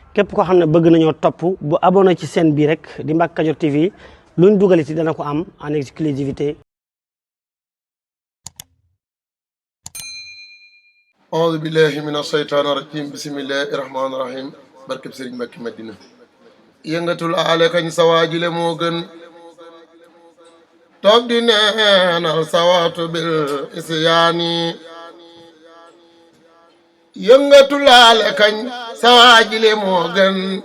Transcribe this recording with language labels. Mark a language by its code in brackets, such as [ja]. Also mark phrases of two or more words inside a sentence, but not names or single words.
[wo] Képp koo xam ne bëgg nañoo topp, bu abonné ci chaîne bi rek di Mbacke Kadior T V, luñ dugal ci dana ko am [fr] en exclusivité. [ar] أعوذ بالله من الشيطان الرجيم. بسم الله الرحمن الرحيم. [wo] Barkeb Serigne Mbacke Madina. Yëngatul aale kañ sa waajile moo gën. Toog di neenal sa waxtu bil isyaani. Yëngatul aale kañ sa waajile moo gën.